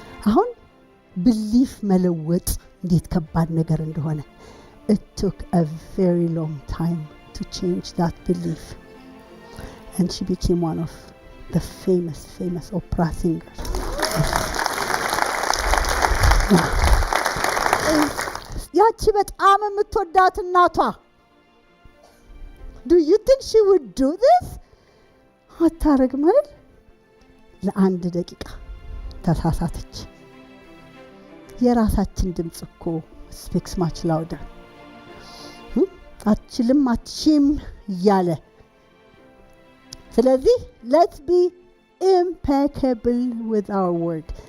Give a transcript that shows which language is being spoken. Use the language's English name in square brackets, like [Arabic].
[Amharic] አሁን belief መለወጥ እንዴት ከባድ ነገር እንደሆነ [English] it took a very long time to change that belief, and she became one of the famous opera singers. [Amharic] ያቺ በጣም የምትወዳት እናቷ [English] do you think she would do this? [Amharic] አታረግም አይደል? ለአንድ ደቂቃ ተሳሳተች። የራሳችን ድምጽ እኮ [English] speaks much louder. [Amharic] አትችም እያለ ስለዚህ [English] let's be impeccable with our word.